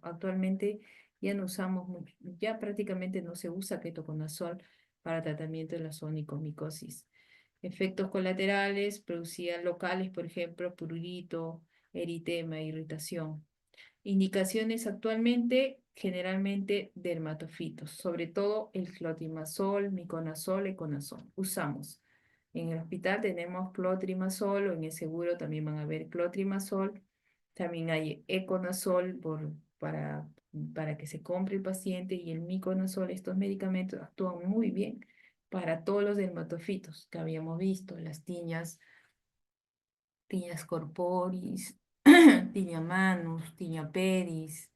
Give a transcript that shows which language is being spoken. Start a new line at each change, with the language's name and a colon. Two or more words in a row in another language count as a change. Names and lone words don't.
Spanish: Actualmente ya no usamos mucho, ya prácticamente no se usa ketoconazol para tratamiento de la sonicomicosis. Efectos colaterales producían locales, por ejemplo, prurito, eritema, irritación. Indicaciones actualmente, generalmente dermatofitos, sobre todo el clotrimazol, miconazol, econazol. Usamos. En el hospital tenemos clotrimazol o en el seguro también van a ver clotrimazol. También hay econazol para que se compre el paciente y el miconazol. Estos medicamentos actúan muy bien para todos los dermatofitos que habíamos visto, las tiñas corporis, tiña manus, tiña pedis.